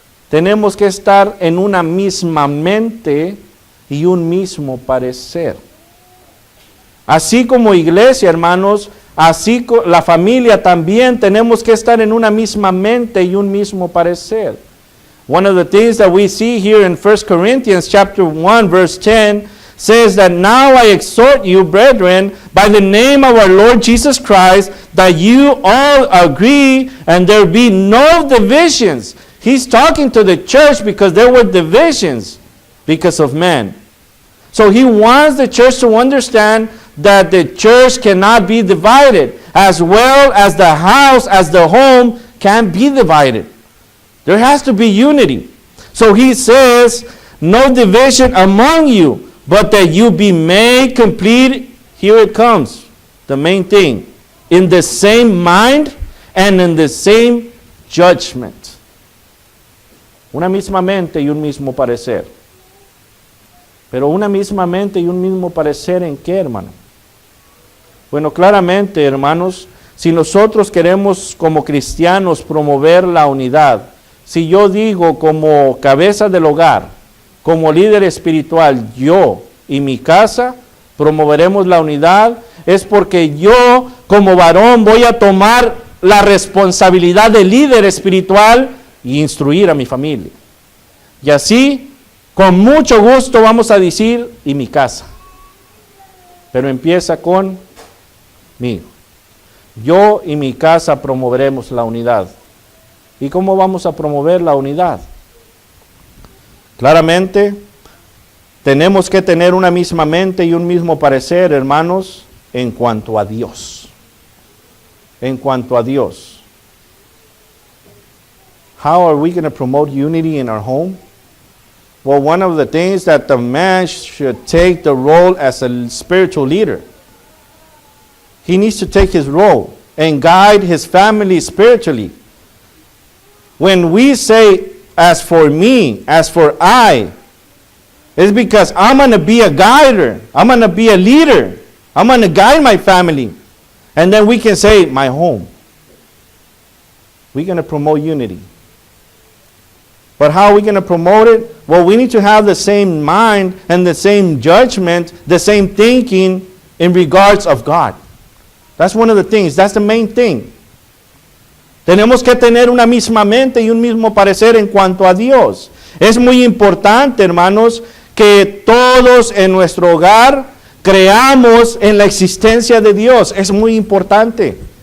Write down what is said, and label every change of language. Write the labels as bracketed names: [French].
[Spanish] Tenemos que estar en una misma mente y un mismo parecer. Así como iglesia, hermanos, así la familia también tenemos que estar en una misma mente y un mismo parecer. [English] One of the things that we see here in 1 Corinthians chapter 1 verse 10 says that now I exhort you, brethren, by the name of our Lord Jesus Christ, that you all agree and there be no divisions. He's talking to the church because there were divisions because of men. So he wants the church to understand that the church cannot be divided, as well as the house, as the home can be divided. There has to be unity. So he says, no division among you, but that you be made complete. Here it comes, the main thing. In the same mind and in the same judgment. [Spanish] Una misma mente y un mismo parecer. Pero una misma mente y un mismo parecer, ¿en qué, hermano? Bueno, claramente, hermanos, si nosotros queremos como cristianos promover la unidad, si yo digo como cabeza del hogar, como líder espiritual, yo y mi casa promoveremos la unidad, es porque yo como varón voy a tomar la responsabilidad de líder espiritual y instruir a mi familia. Y así, con mucho gusto vamos a decir, y mi casa. Pero empieza conmigo. Yo y mi casa promoveremos la unidad. ¿Y cómo vamos a promover la unidad? Claramente, tenemos que tener una misma mente y un mismo parecer, hermanos, en cuanto a Dios. En cuanto a Dios. [English] How are we going to promote unity in our home? Well, one of the things that the man should take the role as a spiritual leader. He needs to take his role and guide his family spiritually. When we say, as for me, as for I, it's because I'm going to be a guider. I'm going to be a leader. I'm going to guide my family. And then we can say, my home. We're going to promote unity. But how are we going to promote it? Well, we need to have the same mind and the same judgment, the same thinking in regards of God. That's one of the things. That's the main thing. [Spanish] Tenemos que tener una misma mente y un mismo parecer en cuanto a Dios. Es muy importante, hermanos, que todos en nuestro hogar creamos en la existencia de Dios. Es muy importante.